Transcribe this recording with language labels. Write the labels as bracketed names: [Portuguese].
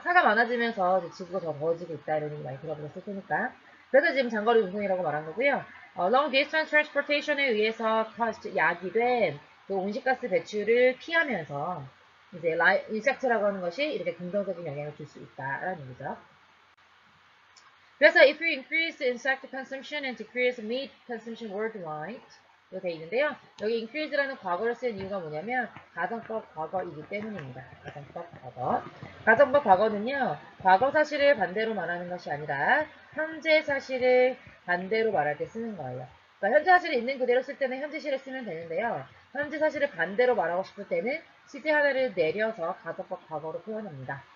[Korean] 차가 많아지면서 이제 지구가 더 더워지고 있다 이런 얘기 많이 들어보셨을 테니까. 그래서 지금 장거리 운송이라고 말한 거고요. [English] long distance transportation [Korean] 에 의해서 야기 된그 온실가스 배출을 피하면서 이제 인섹트라고 하는 것이 이렇게 긍정적인 영향을 줄 수 있다라는 얘기죠. 그래서 [English] if we increase insect consumption and decrease meat consumption worldwide [Korean] 이렇게 돼 있는데요. 여기 increase라는 과거를 쓴 이유가 뭐냐면 가정법 과거이기 때문입니다. 가정법 과거. 가정법 과거는요. 과거 사실을 반대로 말하는 것이 아니라 현재 사실을 반대로 말할 때 쓰는 거예요. 그러니까 현재 사실을 있는 그대로 쓸 때는 현재 시를 쓰면 되는데요. 현재 사실을 반대로 말하고 싶을 때는 시제 하나를 내려서 가정법 과거로 표현합니다.